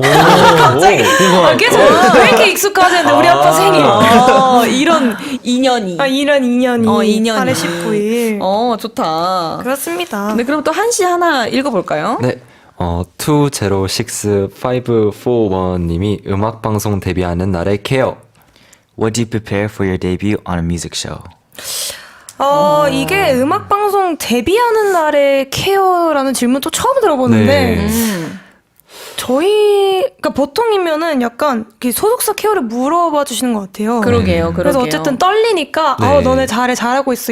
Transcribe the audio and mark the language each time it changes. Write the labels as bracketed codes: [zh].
[ko] 갑자기 계속 왜 이렇게 익숙하지 않는데 우리 아빠 생일. 이런 인연이. 이런 인연이. 인연이. 8월 19일. 좋다. 그렇습니다. 네, 그럼 또 한 씨 하나 읽어볼까요? 네. 206541님이 음악방송 데뷔하는 날의 케어. [en] What do you prepare for your debut on a music show? [ko] 이게 음악방송 데뷔하는 날의 케어라는 질문 또 처음 들어보는데, 네. 그러니까 보통이면은 약간 이렇게 소속사 케어를 물어봐 주시는 것 같아요. 그러게요. 그래서 어쨌든 떨리니까, 네. 너네 잘하고 있어.